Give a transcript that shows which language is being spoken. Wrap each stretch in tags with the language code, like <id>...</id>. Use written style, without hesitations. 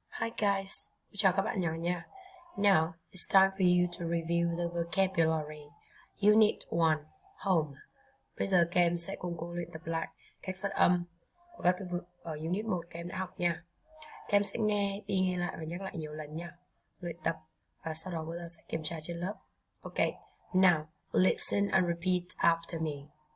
<en>Hi guys,</en> <vi>chào các bạn nhỏ nha.</vi> <en>Now, it's time for you to review the vocabulary. Unit 1, home.</en> <vi>Bây giờ các em sẽ cùng cô luyện tập lại cách phát âm của các từ vựng ở Unit 1 các em đã học nha. Các em sẽ nghe đi nghe lại và nhắc lại nhiều lần nha. Luyện tập và sau đó cô giáo sẽ kiểm tra trên lớp.</vi> <en>Ok, now, listen and repeat after me.</en>